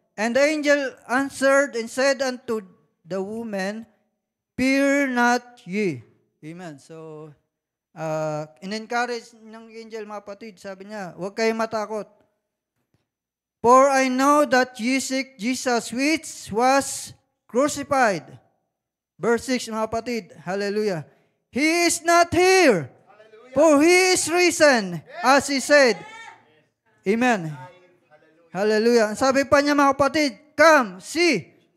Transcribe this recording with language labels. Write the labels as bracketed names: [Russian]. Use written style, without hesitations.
[English] And the angel answered and said unto the woman, Fear not ye. Amen. [Filipino] So, in-encourage ng angel, mga kapatid, sabi niya, huwag kayong matakot. [English] For I know that ye seek Jesus, which was crucified. Verse 6, mga kapatid. Hallelujah. He is not here. Hallelujah. For he is risen, as he said. Amen. Hallelujah. [Filipino] Sabi pa niya, mga kapatid, come, see.